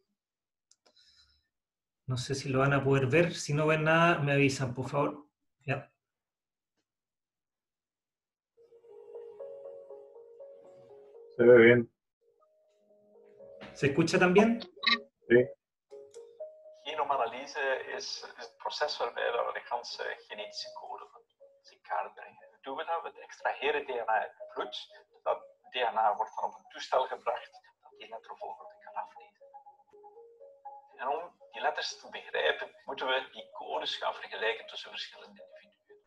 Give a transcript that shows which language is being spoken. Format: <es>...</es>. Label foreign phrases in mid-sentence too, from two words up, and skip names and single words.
<es>No sé si lo van a poder ver. Si no ven nada, me avisan, por favor. Ya. Se ve bien. ¿Se escucha también? Sí.</es> <nl>Genomanalyse is het proces waarbij we de ganse genetische code van in kaart brengen. Hoe doen we dat? We extraheren DNA uit het bloed. Dat DNA wordt dan op een toestel gebracht dat die lettervolgorde kan aflezen. En om die letters te begrijpen, moeten we die codes gaan vergelijken tussen verschillende individuen.</nl>